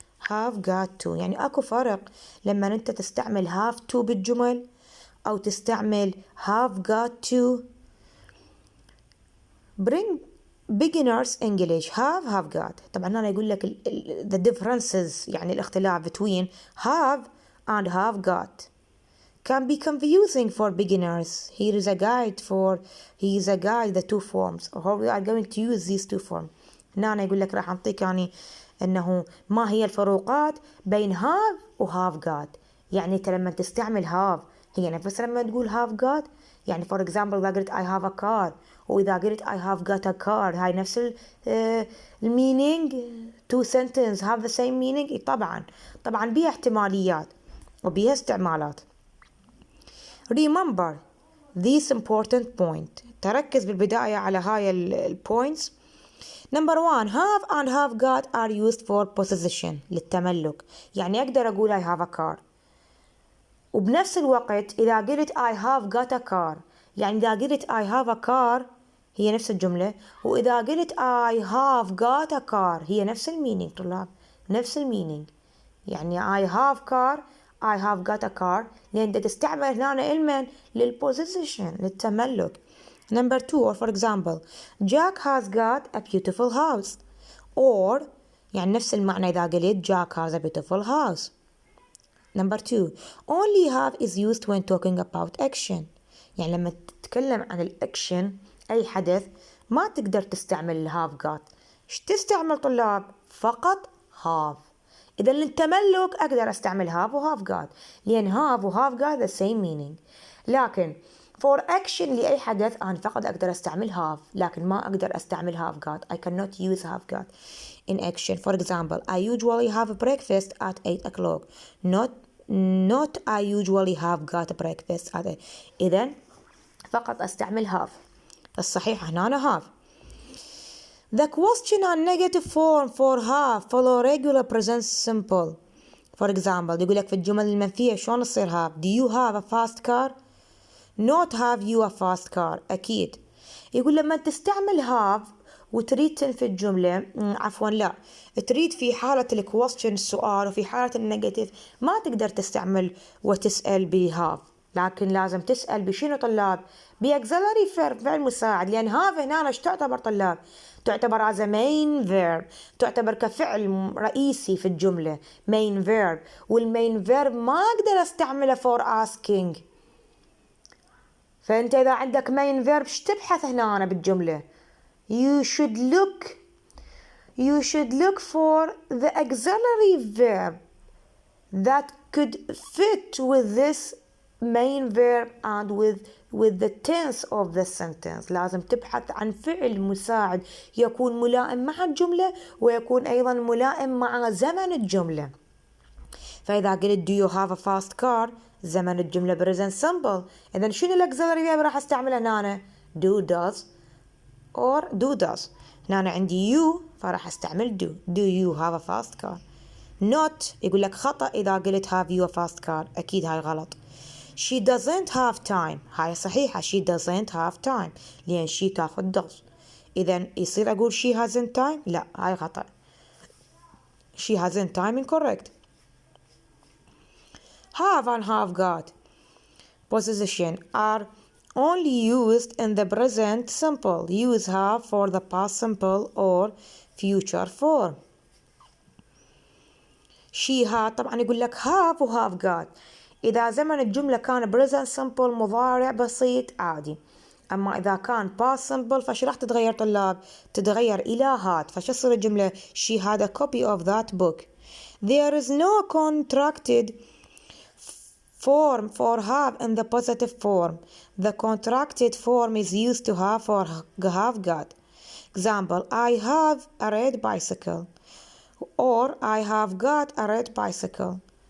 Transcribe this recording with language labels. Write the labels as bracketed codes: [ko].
[ar] have got to يعني أكو فرق لما أنت تستعمل have to بالجمل أو تستعمل have got to. [en] Bring beginners English. have got. [ar] طبعا هنا يقول لك [en] the differences [ar] يعني الاختلاف [en] between have and have got can be confusing for beginners. Here is a guide the two forms. How we are going to use these two forms. [ar] هنا يقول لك راح أعطيك يعني أنه ما هي الفروقات بين have و have got. يعني أنت لما تستعمل have هي نفس لما تقول have got. [en] يعني for example إذا قلت I have a car [ar] وإذا قلت [en] I have got a car [ar] هاي نفس [en] meaning. two sentences have the same meaning. [ar] طبعا بيها احتماليات وبيها استعمالات. [en] Remember this important point. [ar] تركز بالبداية على هاي البوينتس. [en] Number 1 have and have got are used for possession للتملك. [ar] يعني أقدر أقول [en] I have a car [ar] وبنفس الوقت إذا قلت [en] I have got a car [ar] يعني إذا قلت I have a car هي نفس الجملة، وإذا قلت I have got a car هي نفس المينينج طلاب، نفس المينينج. [en] يعني I have car I have got a car [ar] لأن تستعمل هنا المن [en] للposition للتملك. Number 2 or for example Jack has got a beautiful house or [ar] يعني نفس المعنى إذا قلت [en] Jack has a beautiful house. Number 2 only have is used when talking about action. [ar] يعني لما تتكلم عن الأكشن أي حدث ما تقدر تستعمل have got. إيش تستعمل طلاب؟ فقط have. إذا للتملك أقدر أستعمل [en] have و have got لأن have و have got the same meaning. [ar] لكن [en] for action [ar] لأي حدث أنا فقط أقدر أستعمل have لكن ما أقدر أستعمل have got. [en] I cannot use have got in action. For example I usually have breakfast at 8 o'clock. Not I usually have got breakfast at 8. [ar] إذن فقط أستعمل have. الصحيح هنا have. [en] The question and negative form for have follow regular present simple. For example [ar] يقول لك في الجمل المنفية شلون تصير have. [en] Do you have a fast car? Not have you a fast car. [ar] أكيد. يقول لما تستعمل have وتريد تنفي الجملة عفوا لا تريد في حالة الكويستشن السؤال وفي حالة النيجاتيف ما تقدر تستعمل وتسأل بهاف لكن لازم تسأل بشنو طلاب بأكسلري فيرب فعل مساعد لأن هاف هنا ايش تعتبر طلاب تعتبر [en] as a main verb [ar] تعتبر كفعل رئيسي في الجملة main verb والmain verb ما أقدر أستعمله [en] for asking [ar] فأنت إذا عندك [en] main verb [ar] ايش تبحث هنا أنا بالجملة [en] You should look for the auxiliary verb that could fit with this main verb and with the tense of the sentence. [ar] لازم تبحث عن فعل مساعد يكون ملائم مع الجملة ويكون أيضا ملائم مع زمن الجملة. فإذا قلت [en] do you have a fast car [ar] زمن الجملة [en] present simple. إذن شنو الauxiliary verb [ar] راح استعمله هنا [en] do does or do does. هنا عندي you [ar] فراح استعمل [en] do you have a fast car. [ar] not يقول لك خطأ إذا قلت [en] have you a fast car [ar] أكيد هاي غلط. [en] she doesn't have time [ar] هاي صحيحة [en] she doesn't have time لأن she تاخذ does. [ar] إذن يصير أقول [en] she hasn't time [ar] لا هاي خطأ [en] she hasn't time incorrect. have and have got possession are only used in the present simple. Use have for the past simple or future form. she had [ar] طبعا يقول لك [en] have و have got. إذا زمن الجملة كان present simple مضارع بسيط عادي. أما إذا كان past simple فش راح تتغير طلاب؟ تتغير إلى had. [ar] فش تصير الجملة [en] she had a copy of that book. There is no contracted form for have in the positive form. The contracted form is used to have for have got. Example, I have a red bicycle. Or I have got a red bicycle.